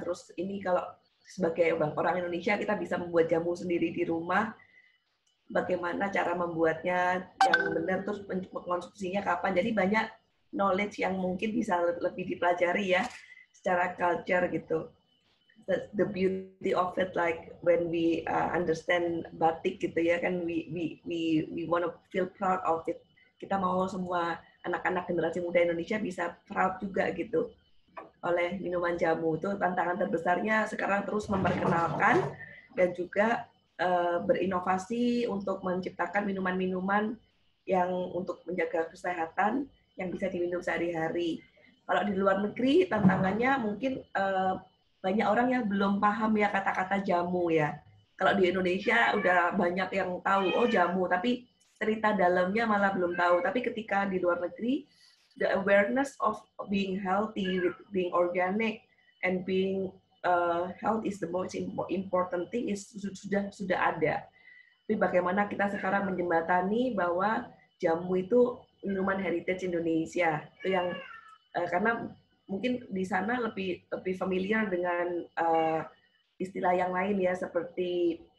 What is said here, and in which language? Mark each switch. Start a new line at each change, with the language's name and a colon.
Indonesian: Terus ini kalau sebagai orang Indonesia kita bisa membuat jamu sendiri di rumah. Bagaimana cara membuatnya yang benar, terus mengkonsumsinya kapan. Jadi banyak knowledge yang mungkin bisa lebih dipelajari ya secara culture gitu.
English: The beauty of it, like when we understand batik
Indonesian: gitu ya kan,
English: we want to feel proud of it.
Indonesian: Kita mau semua anak-anak generasi muda Indonesia bisa proud juga gitu oleh minuman jamu. Itu tantangan terbesarnya sekarang, terus memperkenalkan dan juga berinovasi untuk menciptakan minuman-minuman yang untuk menjaga kesehatan yang bisa diminum sehari-hari. Kalau di luar negeri tantangannya mungkin banyak orang yang belum paham ya kata-kata jamu ya. Kalau di Indonesia udah banyak yang tahu, oh jamu, tapi cerita dalamnya malah belum tahu. Tapi ketika di luar negeri,
English: the awareness of being healthy, with being organic, and being health is the most important thing is
Indonesian: sudah ada. Tapi bagaimana kita sekarang menjembatani bahwa jamu itu minuman heritage Indonesia, itu yang karena mungkin di sana lebih familiar dengan istilah yang lain ya, seperti